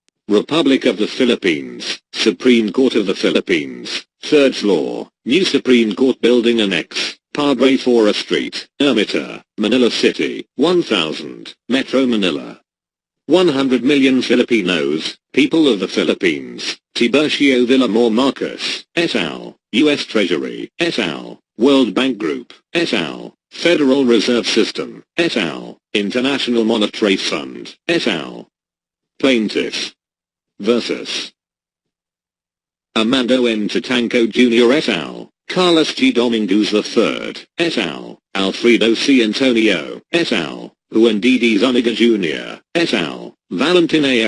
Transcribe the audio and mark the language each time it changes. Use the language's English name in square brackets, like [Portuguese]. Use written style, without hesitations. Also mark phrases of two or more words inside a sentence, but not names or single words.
[English] Republic of the Philippines, Supreme Court of the Philippines, 3rd floor, new Supreme Court Building Annex, Padre Fora Street, Ermita, Manila City, 1000, Metro Manila. 100 million Filipinos, people of the Philippines, Tiburcio Villamor Marcos, et al., U.S. Treasury, et al., World Bank Group, et al., Federal Reserve System, et al., International Monetary Fund, et al. Plaintiff versus Armando N. Tatanco Jr. et al., Carlos G. Dominguez III, et al., Alfredo C. Antonio, et al., Juan D. D. Zuniga Jr., et al., Valentin A.